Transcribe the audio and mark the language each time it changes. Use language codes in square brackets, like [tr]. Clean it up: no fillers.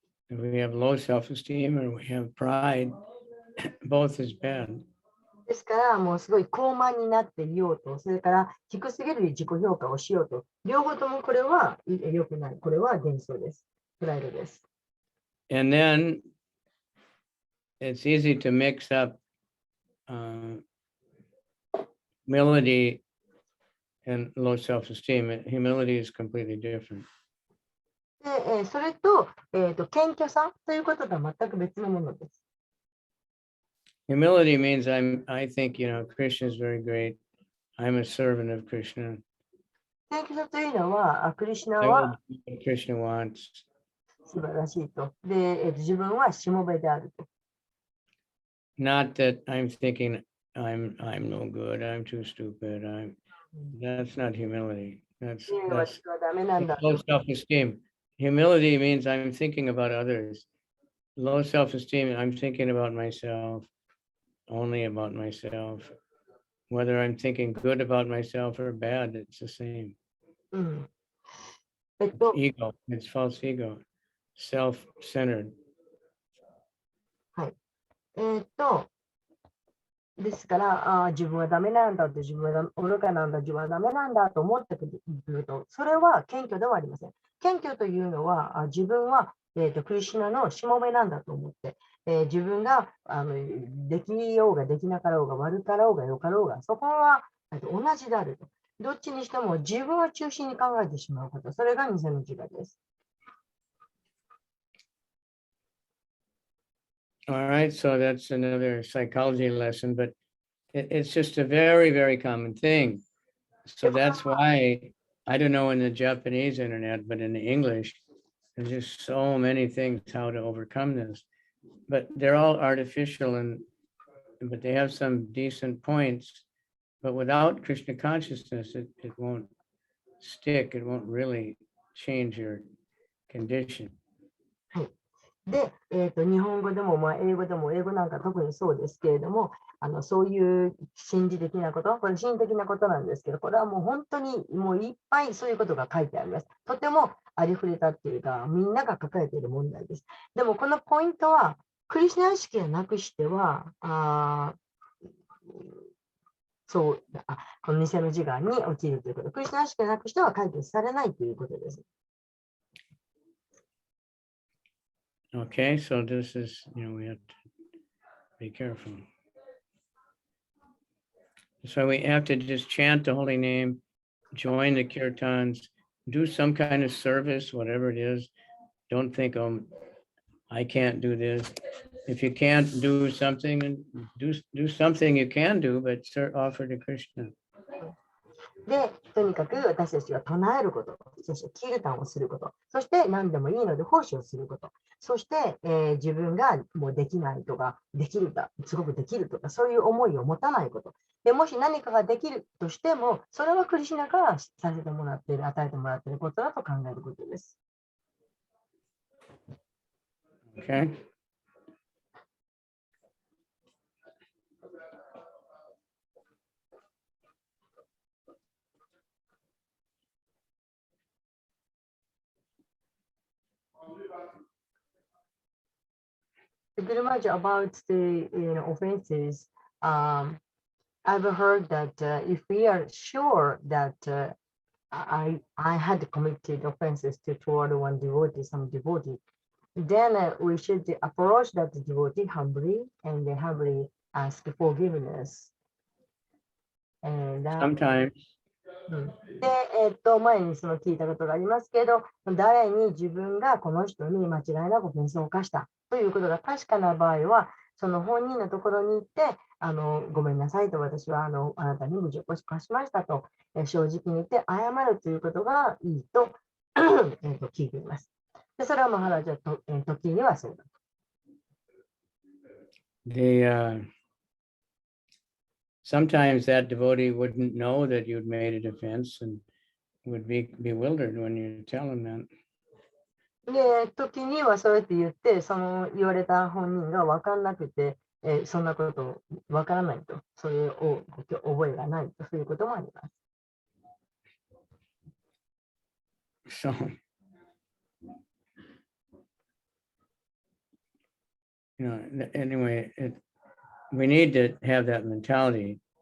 [en] If we have low self-esteem or we have pride, both is bad. [ja] ですから、もうすごい高慢になっていようと、それから低すぎる自己評価をしようと、両方ともこれは良くない。これは幻想です。プライドです。 [en] And then it's easy to mix up humility and low self-esteem. Humility is completely different. [ja] で、それと、謙虚さということとは全く別のものです。 [en] Humility means I think, Krishna is very great. I'm a servant of Krishna. [ja] 謙虚さというのは、クリシュナ [en] I [ja] は [en] will do what Krishna wants. [ja] 素晴らしいと。で、自分はしもべであると。 [en] Not that I'm thinking I'm no good, I'm too stupid, that's not humility. That's [ja] 私はダメなんだ。 [en] low self-esteem. Humility means I'm thinking about others. Low self-esteem, I'm thinking about myself, only about myself. Whether I'm thinking good about myself or bad, it's the same. [ja] うん。 [en] Ego, it's false ego, self-centered. [ja] ですから、自分はダメなんだと、自分は愚かなんだ、自分はダメなんだと思ってくると、それは謙虚ではありません。謙虚というのは、自分は、クリシュナのしもべなんだと思って、自分ができようができなかろうが悪かろうが良かろうが、そこは同じであると。どっちにしても自分を中心に考えてしまうこと、それが偽の自我です。 [en] All right, so that's another psychology lesson, but it's just a very, very common thing. So that's why, I don't know in the Japanese internet, but in the English, there's just so many things how to overcome this. But they're all artificial, but they have some decent points. But without Krishna consciousness, it won't stick. It won't really change your condition. [ja] で、日本語でも、英語でも、英語なんか特にそうですけれども、そういう心理的なこと、これ心理的なことなんですけど、これはもう本当にもういっぱいそういうことが書いてあります。とてもありふれたっていうか、みんなが抱えている問題です。でもこのポイントは、クリシュナ意識をなくしては、この偽の自我に陥るということ。クリシュナ意識をなくしては解決されないということです。 [en] Okay, so this is, we have to be careful. So we have to just chant the holy name, join the kirtans, do some kind of service, whatever it is. Don't think, oh, I can't do this. If you can't do something, do something you can do, but offer to Krishna. [ja] で、とにかく私たちは唱えること、そしてキルタンをすること、そして何でもいいので奉仕をすること、そして、自分がもうできないとか、できるか、すごくできるとか、そういう思いを持たないこと。でもし何かができるとしても、それはクリシュナからさせてもらっている、与えてもらっていることだと考えることです。 [en] Okay. Pretty much about the offenses. I've heard that if we are sure that I had committed offenses toward one devotee, some devotee, then we should approach that devotee humbly and humbly ask forgiveness. And Sometimes. [ja] で、前にその聞いたことがありますけど、誰に自分がこの人に間違いなくoffenseを犯したということが確かな場合は、その本人のところに行って、ごめんなさいと、私はあなたに無事を犯しましたと、正直に言って謝るということがいいと聞いています。で、それはマハラジャと時にはそうだ。 [en] Sometimes that devotee wouldn't know that you'd made a offense and would be bewildered when you tell him that. [ja] で、時にはそうやって言って、その言われた本人が分からなくて、そんなこと分からないと、それを覚えがないと、そういうこともあります。 [en] So, anyway, we need to have that mentality.